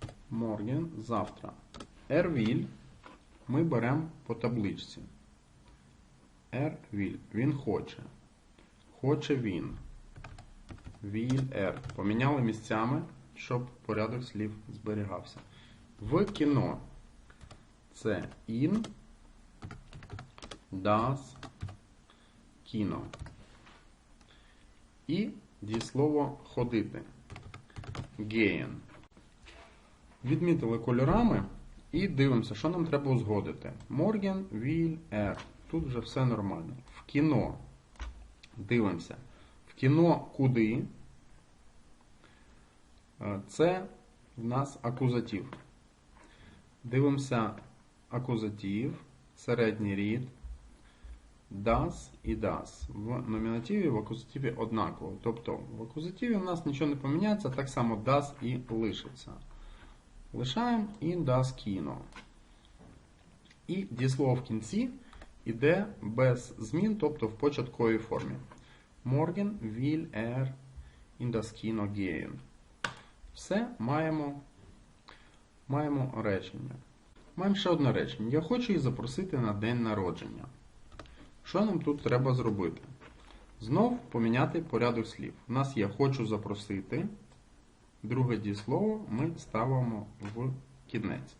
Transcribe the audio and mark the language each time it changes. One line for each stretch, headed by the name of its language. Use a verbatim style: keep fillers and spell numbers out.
Ukrainian: Morgen, завтра.
German: Er will
Ukrainian: ми беремо по табличці.
German: Er will.
Ukrainian: Він хоче. Хоче він.
German: Will er.
Ukrainian: Поміняли місцями, щоб порядок слів зберігався. В кіно. Це
German: in das Kino.
Ukrainian: І дієслово ходити. Gehen. Відмітили кольорами і дивимося, що нам треба узгодити.
German: Morgen, will, er.
Ukrainian: Тут вже все нормально. В кіно. Дивимося. В кіно куди? Це в нас акузатив. Дивимося акузатив, середній рід, das і das. В номінативі, в акузативі однаково. Тобто в акузативі у нас нічого не поміняється, так само das і лишиться. Лишаємо
German: in das Kino.
Ukrainian: І дієслово в кінці іде без змін, тобто в початковій формі.
German: Morgen will er in das Kino gehen.
Ukrainian: Все, маємо, маємо речення. Маємо ще одне речення. Я хочу її запросити на день народження. Що нам тут треба зробити? Знов поміняти порядок слів. У нас є «хочу запросити». Друге дієслово ми ставимо в кінець.